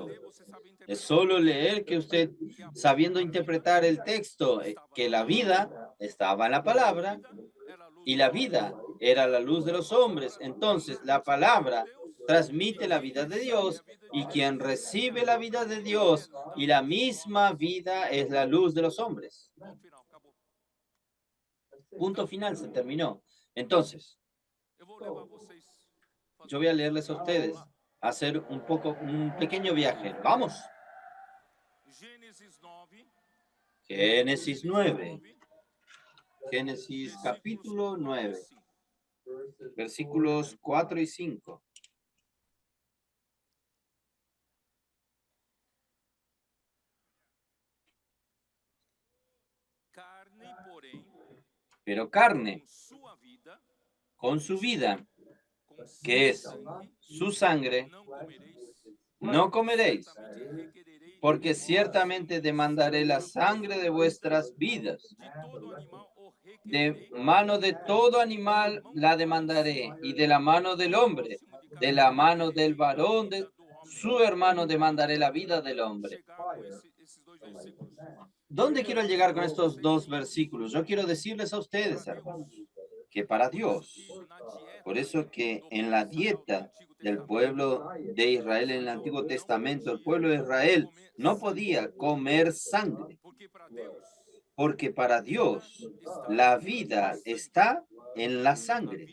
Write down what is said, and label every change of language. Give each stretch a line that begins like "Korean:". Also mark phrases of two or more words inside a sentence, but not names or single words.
Spanish: Es solo leer que usted, sabiendo interpretar el texto, que la vida estaba en la palabra y la vida era la luz de los hombres. Entonces, la palabra transmite la vida de Dios y quien recibe la vida de Dios y la misma vida es la luz de los hombres. Punto final, se terminó. Entonces,
Portuguese: Eu vou levar vocês.
Spanish: yo voy a leerles a ustedes, hacer un pequeño viaje. Vamos.
Portuguese: Gênesis 9.
Spanish: Génesis 9. Génesis capítulo 9. Versículos 4 y 5.
Portuguese: Carne, porém,
Spanish: Pero carne,
Portuguese: com sua vida,
Spanish: con su vida,
Portuguese: com que seu
Spanish: es
Portuguese: sangue,
Spanish: su sangre,
Portuguese: não comereis,
Spanish: no comeréis,
Portuguese: certamente requererei
Spanish: porque ciertamente demandaré la sangre de vuestras vidas.
Portuguese: de todo animal o
Spanish: De
Portuguese: requererei,
Spanish: mano de todo animal la demandaré, y de la mano del hombre, de la mano del varón, de su hermano demandaré la vida del hombre.
Portuguese: chegar com esses dois versículos.
Spanish: ¿Dónde quiero llegar con estos dos versículos? Yo quiero decirles a ustedes, hermanos, que para Dios, por eso que en la dieta del pueblo de Israel en el Antiguo Testamento, el pueblo de Israel no podía comer sangre, porque para Dios la vida está en la sangre.